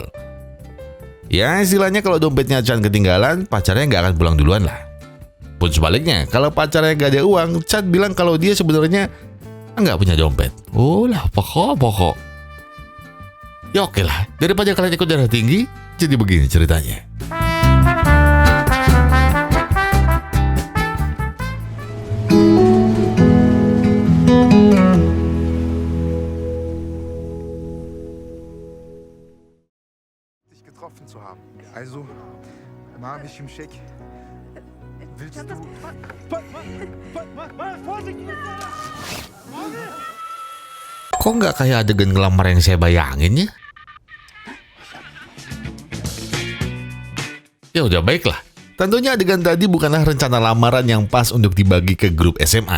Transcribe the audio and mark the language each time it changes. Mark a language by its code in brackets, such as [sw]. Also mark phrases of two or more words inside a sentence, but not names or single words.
[id] Ya, istilahnya kalau dompetnya Chan ketinggalan, pacarnya nggak akan pulang duluan lah. Pun sebaliknya, kalau pacarnya gak ada uang, Chan bilang kalau dia sebenarnya nggak punya dompet. Pokok. Ya oke lah, daripada kalian ikut darah tinggi, jadi begini ceritanya. [de] Dich getroffen zu haben. Also, Marvin Şimşek. Willst du... [id] Kok nggak kayak adegan ngelamar yang saya bayangin ya? Ya udah baiklah. Tentunya adegan tadi bukanlah rencana lamaran yang pas untuk dibagi ke grup SMA.